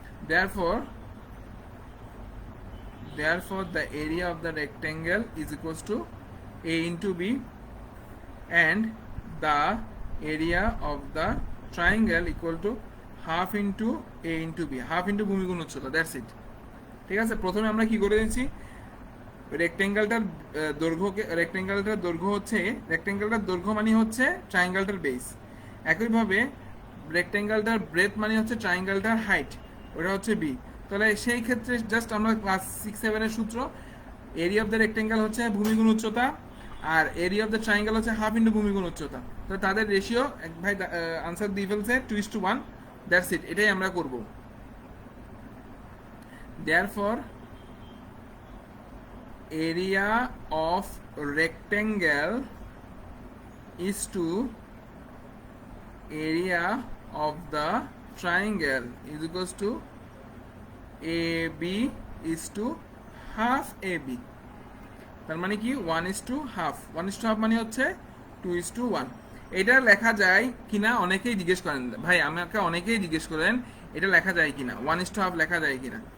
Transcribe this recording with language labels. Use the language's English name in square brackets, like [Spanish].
[English] Therefore the area of the rectangle is equals to A into B, and the area of the triangle equal to half into A into B, half into [Bangla] ভূমি গুণ উচ্চতা। [English] That's it. [Bangla] ঠিক আছে, প্রথমে আমরা কি করে দিয়েছি, রেক্ট্যাঙ্গেলটার দৈর্ঘ্য হচ্ছে, রেক্ট্যাঙ্গেলটার দৈর্ঘ্য মানে হচ্ছে ট্রায়াঙ্গেলটার বেস। একইভাবে রেক্ট্যাঙ্গেলটার ব্রেথ মানে হচ্ছে ট্রায়াঙ্গেলটার হাইট, ওটা হচ্ছে বি। তাহলে সেই ক্ষেত্রে জাস্ট আমরা ক্লাস 6-7 সুত্র, এরিয়া অফ দ্য রেক্ট্যাঙ্গেল হচ্ছে ভূমি গুণ উচ্চতা, আর এরিয়া অফ দ্য ট্রায়াঙ্গেল হচ্ছে হাফ ইন্টু ভূমি গুণ উচ্চতা। তো তাদের রেশিও এক ভাই আনসার দিয়ে ফেলছে 2:1। দ্যাটস ইট, এটাই আমরা করব। [English] Therefore area of rectangle is to area of the triangle is equals to AB is to half AB। [Bangla] তার মানে কি 1:half, 1:half মানে হচ্ছে 2:1। এটা লেখা যায় কিনা অনেকেই জিজ্ঞেস করেন ভাই, আমাকে অনেকেই জিজ্ঞেস করেন এটা লেখা যায় কিনা, 1:half লেখা যায় কিনা।